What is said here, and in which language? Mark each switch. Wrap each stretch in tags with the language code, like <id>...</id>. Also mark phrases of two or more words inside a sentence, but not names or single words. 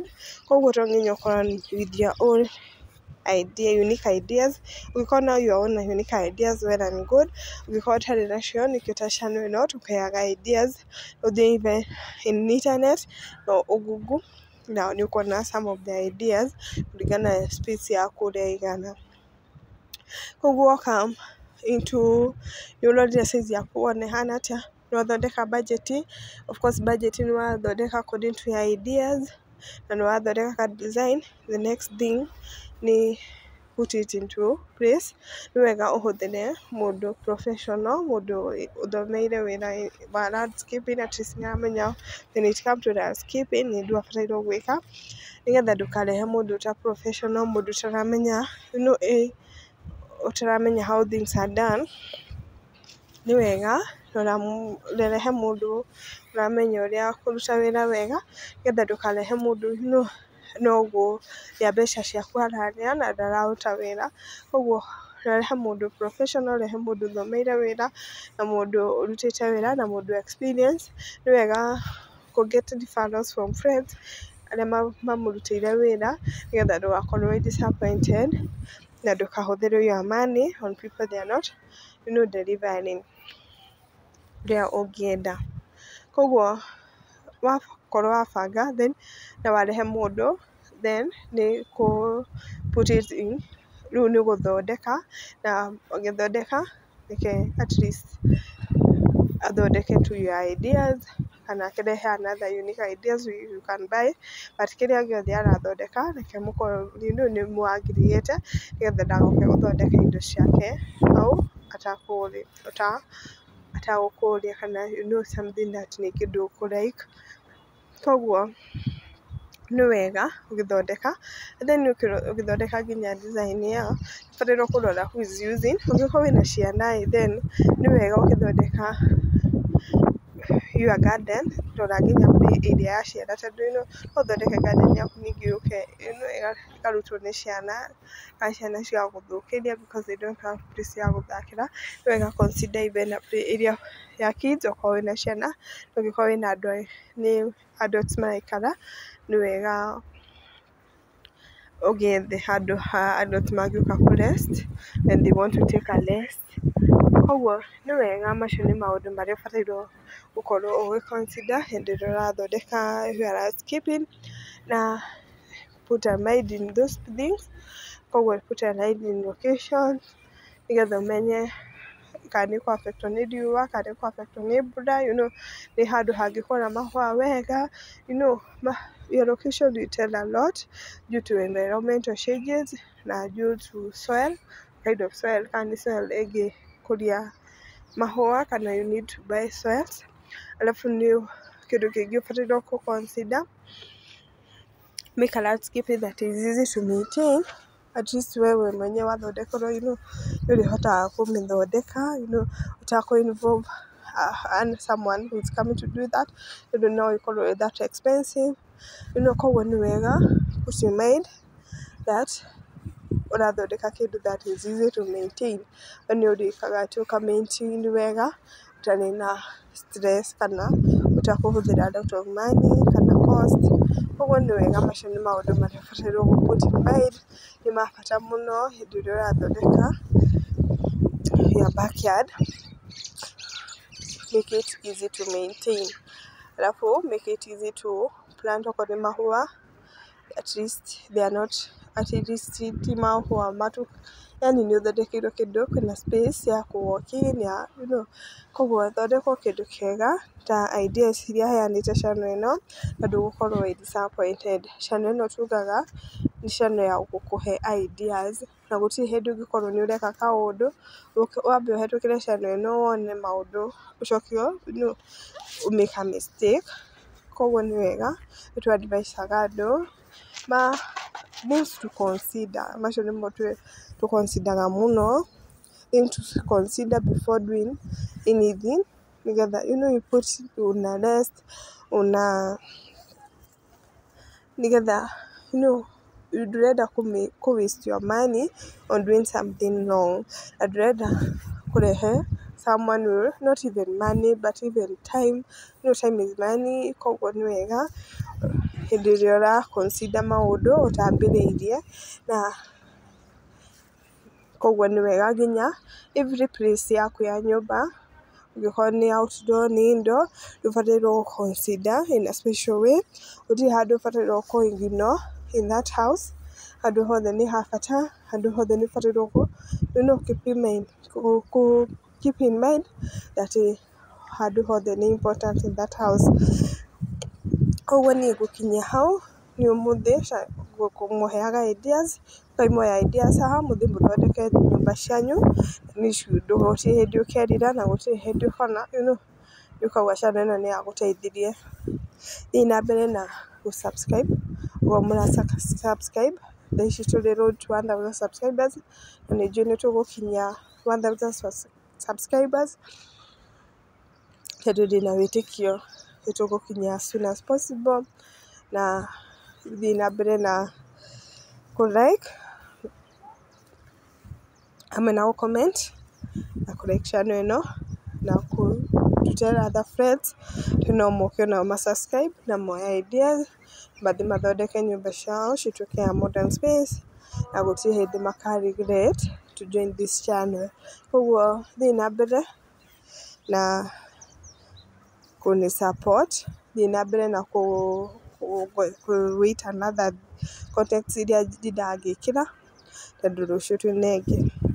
<ki>Koguo to nginya ũkorwo</ki> <en>with your own idea, unique ideas.</en> <ki>Ũngĩkorwo na</ki> <en>your own unique ideas, well and good.</en> <ki>Ũngĩkorwo ũtarĩ nacio, nĩkĩo ta channel ĩno tũkũheaga ideas, ũthiĩ</ki> <en>even in internet</en> <ki>ũgoogle na nĩ ũkuona</ki> <en>some of the ideas</en> <ki>kũringana na space yaku ũrĩa ĩigana. Koguo woka into nĩ ũrorire size yaku wona ĩhana atĩa, nĩ wathondeka budget,</ki> <en>of course budget</en> <ki>nĩ wathondeka</ki> <en>according to your ideas,</en> <ki>na nĩ wathondeka ka design,</ki> <en>the next thing</en> <ki>nĩ</ki> <en>put it into place.</en> <ki>Nĩ wega ũhũthĩre mũndũ professional, mũndũ ũthomeire wĩra wa landscaping,</ki> <en>at least</en> <ki>nĩ aramenya</ki> <en>when it comes to landscaping</en> <ki>nĩ ũndũ abataire gwĩka, nĩgetha ndũkarehe mũndũ ũta professional, mũndũ ũtaramenya</ki> <en>how things are done.</en> <ki>Nĩ wega rehe mũndũ ũramenya ũrĩa kũruta wĩra wega, nĩgetha ndũkarehe mũndũ no gũthĩa mbeca ciaku ararĩa na ndararuta wĩra. Koguo rehe mũndũ professional, rehe mũndũ ũthomeire wĩra, na mũndũ ũrutĩte wĩra, na mũndũ experience. Nĩ wega kũ</ki> <en>get referrals from friends</en> <ki>arĩa mamũrutĩire wĩra nĩgetha ndũgakorwo disappointed na ndũkahũthĩre</ki> <en>your money on people they are not delivering</en> <ki>ũrĩa ũngĩenda. Koguo wakorwo wabanga then na warehe mũndũ then nĩ</ki> <en>put it in,</en> <ki>rĩu nĩ gũthondeka, na ũgĩthondeka reke</ki> <en>at least</en> <ki>athondeke</ki> <en>to your ideas</en> <ki>kana akĩrehe</ki> <en>another unique ideas you can buy, but</en> <ki>kĩrĩa gĩothe arathondeka reke mũkorwo nĩ mũ-agree-ĩte nĩgetha ndagoke gũthondeka indo ciake hau atagũkũria kana</ki> <en>you know something that</en> <ki>nĩ kĩndũ ũkũ-like. Koguo nĩ wega ũgĩthondeka then ũgĩthondeka nginya design ĩyo ũbataire kũrora</ki> <en>who is using.</en> <ki>Ũngĩkorwo wĩna ciana then nĩ wega ũgĩthondeka</ki> <en>your garden</en> <ki>rora nginya area ya ciana tondũ no ũthondeke garden yaku ningĩ yũke ĩkarutwo nĩ ciana kana ciana cigagũthũkĩria</ki> <en>because they don't have place</en> <ki>ya gũthakĩra. Nĩ wega</ki> <en>consider even area</en> <ki>ya kids okorwo wĩna ciana, ũngĩkorwo wĩna nĩ adults maraikara nĩ wega ũgethe handũ ha adults mangĩũka kũ</ki> <en>rest and they want to take a rest.</en> <ki>Koguo nĩ wega macio nĩ maũndũ marĩa ũbatairwo gũkorwo ũgĩ consider hĩndĩ ĩrĩa ũrathondeka</ki> <en>your landscaping</en> <ki>na</ki> <en>put a mind in those things.</en> <ki>Koguo</ki> <en>put a mind in location</en> <ki>nĩgetha ũmenye kana nĩ kũ affect nĩ riũa kana nĩ kũ affect nĩ mbura,</ki> <en>you know</en> <ki>nĩ handũ hangĩkũra mahũa wega,</ki> <en>you know your location will tell a lot due to environmental changes na due to soil, kind of soil</en> <ki>kana nĩ</ki> <en>soil</en> <ki>ĩngĩkũria mahũa kana</ki> <en>you need to buy soils.</en> <ki>Alafu nĩ kĩndũ kĩngĩ ũbatairwo kũ</ki> <en>consider, make a landscape that is easy to maintain. At least</en> <ki>wewe mwenyewe wathondekerwo</ki> <en>you know</en> <ki>nĩ ũrĩhotaga kũmĩthondeka</ki> <en>you know ũtakũ involve someone who is coming to do that</en> <ki>tondũ no ĩkorwo</ki> <en>that expensive you know.</en> <ki>Koguo nĩ wega</ki> <en>put in mind that</en> <ki>ũrathondeka kĩndũ</ki> <en>that is easy to maintain,</en> <ki>nĩ ũrĩkaga atĩ ũka maintain wega ũtarĩ na stress kana ũtakũhũthĩra</ki> <en>a lot of money</en> <ki>kana cost. Koguo nĩ wega macio nĩ maũndũ marĩa ũbatairwo gũ</ki> <en>put in mind,</en> <ki>nĩ ma bata mũno hĩndĩ ĩrĩa ũrathondeka</ki> <en>your backyard. Make it easy to maintain, alafu make it easy to plant.</en> <ki>Okorwo nĩ mahũa</ki> <en>at least they are not at least</en> <ki>ti mahũa matu yani nĩ ũthondekeirwo kĩndũ kwĩna space ya kũ</ki> <en>walk in</en> <ki>ya</ki> <en>you know.</en> <ki>Koguo thondeka kĩndũ kĩega ta ideas iria heanĩte channel ĩno na ndũgũkorwo wĩ disappointed. Channel ĩno tugaga nĩ channel ya gũkũhe ideas na gũtirĩ hĩndĩ ũngĩkorwo nĩ ũreka kaũndũ wambe ũhetũkĩre channel ĩno wone maũndũ ũcoke</ki> <en>you know make a mistake.</en> <ki>Koguo nĩ wega nĩ tũ advise aga andũ</ki> <en>things to consider,</en> <ki>macio nĩmo tũ consider mũno,</ki> <en>things to consider before doing anything nĩgetha you know you put una rest nĩgetha you know</en> <ki>ndũrenda kũ</ki> <en>waste your money on doing something wrong</en> <ki>na ndũrenda kũrehe</ki> <en>someone will not even money but even time, you know time is money.</en> <ki>Koguo nĩ wega hĩndĩ ĩrĩa ũra consider maũndũ ũtambĩrĩirie na koguo nĩ wega nginya</ki> <en>every place</en> <ki>yaku ya nyũmba ũngĩkorwo nĩ outdoor nĩ indoor ũbatairwo gũ consider</ki> <en>in a special way.</en> <ki>Gũtirĩ handũ ũbatairwo kũ ignore</ki> <en>in that house,</en> <ki>handũ hothe nĩ ha bata, handũ hothe nĩ ũbatairwo</ki> <en>you know keep in mind that</en> <ki>handũ hothe nĩ</ki> <en>important in that house.</en> <ki>Koguo niĩ ngũkinyia hau nĩ ũmũthĩ ngũmũheaga ideas ngaimũhe ideas haha mũthĩ mũthondeke nyũmba cianyu gũtirĩ hĩndĩ ũkerira na gũtirĩ hĩndĩ ũkona</ki> <en>you know</en> <ki>nĩ ũkauga channel ĩno nĩ yagũteithirie. Thiĩ na mbere na gũ subscribe ũguo mũra subscribe thaa ici tũrĩ</ki> <en>road to 1000 subscribers</en> <ki>na nĩ njũĩ nĩ tũgũkinyia 1000 subscribers tondũ ndĩna wĩtĩkio nĩ tũgũkinya</ki> <en>as soon as possible.</en> <ki>Na thiĩ na mbere na kũ like hamwe na gũ comment na kũ like channel ĩno na kũ</ki> <en>tell other friends to</en> <ki>no moke nao ma subscribe na moe ideas mathi mathondeke nyũmba ciao cituĩke ya</ki> <en>modern space</en> <ki>na gũtirĩ hĩndĩ maka regret</ki> <en>to join this channel.</en> <ki>Koguo thiĩ na mbere na kũnĩ support, thiĩ na mbere na</ki> <en>wait another content</en> <ki>iria ndingĩkĩra tondũ rũciũ twĩna ĩngĩ.</ki>